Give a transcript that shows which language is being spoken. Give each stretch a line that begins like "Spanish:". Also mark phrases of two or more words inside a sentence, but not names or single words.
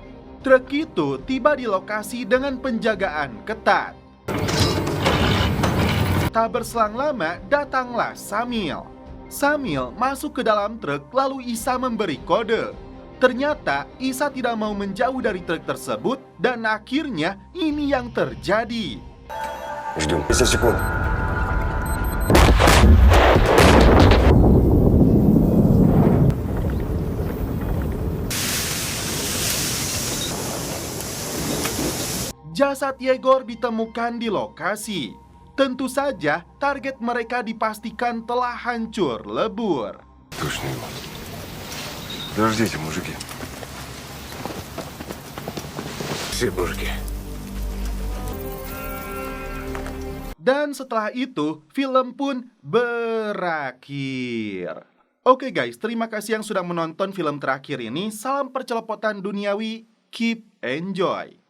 Indonesian: Truk itu tiba di lokasi dengan penjagaan ketat. Tak berselang lama, datanglah Samil. Samil masuk ke dalam truk, lalu Isa memberi kode. Ternyata, Isa tidak mau menjauh dari truk tersebut, dan akhirnya ini yang terjadi.
Russian: Ждем. 10 секунд.
Indonesian: Jasad Yegor ditemukan di lokasi. Tentu saja, target mereka dipastikan telah hancur lebur.
Russian: Точно его. Подождите, мужики. Все мужики.
Indonesian: Dan setelah itu, film pun berakhir. Oke guys, terima kasih yang sudah menonton film terakhir ini. Salam percelopotan duniawi,
English: keep enjoy.